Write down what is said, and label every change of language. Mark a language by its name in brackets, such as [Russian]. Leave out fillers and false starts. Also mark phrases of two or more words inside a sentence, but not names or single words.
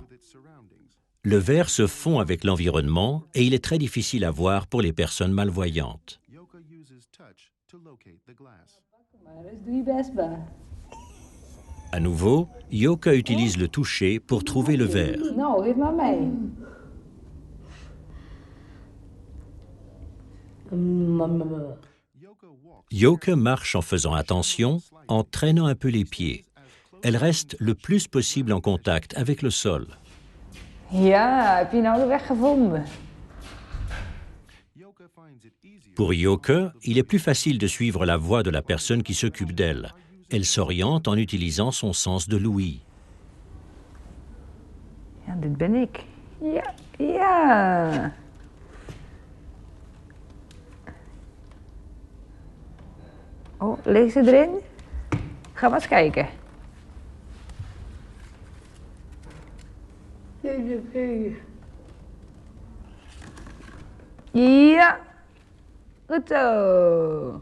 [French] Le verre se fond avec l'environnement et il est très difficile à voir pour les personnes malvoyantes. À nouveau, Yoke utilise le toucher pour trouver le verre. [Dutch] Nou, geef maar mee. [French] Yoke marche en faisant attention, en traînant un peu les pieds. Elle reste le plus possible en contact avec le sol. [Dutch] Ja, heb je nou de weg gevonden? [French] Pour Yoke, il est plus facile de suivre la voie de la personne qui s'occupe d'elle. Elle s'oriente en utilisant son sens de l'ouïe. [Dutch] Ja, dit ben ik. Ja, ja. Oh, ligt ze erin? Ga maar eens kijken. Ja, goed zo.